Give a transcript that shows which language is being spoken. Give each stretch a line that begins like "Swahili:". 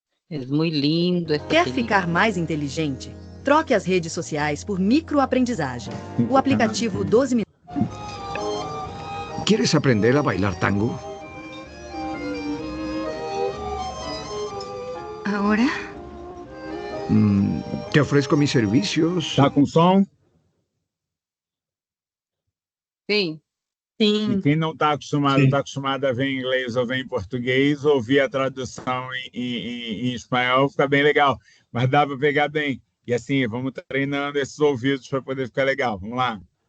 Portuguese: É muito lindo essa Quer película. ficar mais inteligente? Troque as redes sociais por microaprendizagem. O aplicativo 12 Minutos.
Spanish: ¿Quieres aprender a bailar tango? ¿Ahora? Te ofrezco mis servicios.
Portuguese: Tá com som? Sim. E quem não está acostumado a ver em inglês ou ver em português, ouvir a tradução em espanhol, fica bem legal. Mas dá para pegar bem. E assim, vamos treinando esses ouvidos para poder ficar legal. Vamos lá.